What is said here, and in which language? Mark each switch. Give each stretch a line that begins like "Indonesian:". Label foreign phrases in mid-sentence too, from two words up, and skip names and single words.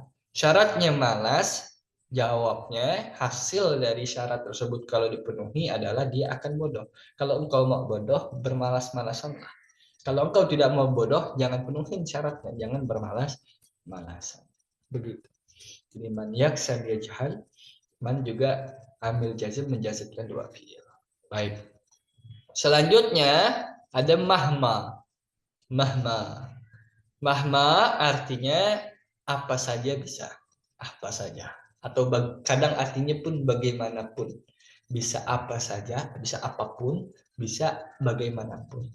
Indonesian: Syaratnya malas, jawabnya hasil dari syarat tersebut kalau dipenuhi adalah dia akan bodoh. Kalau engkau mau bodoh, bermalas-malasanlah. Kalau engkau tidak mau bodoh, jangan penuhin syaratnya, jangan bermalas-malasan. Begitu. Jadi
Arabic: man yaksal yajhal,
Indonesian: man juga
Arabic: amil jazm
Indonesian: menjazmkan dua fiil. Baik. Selanjutnya ada mahma. Mahma. Mahma artinya apa saja bisa. Apa saja. Atau kadang artinya pun bagaimanapun. Bisa apa saja, bisa apapun, bisa bagaimanapun.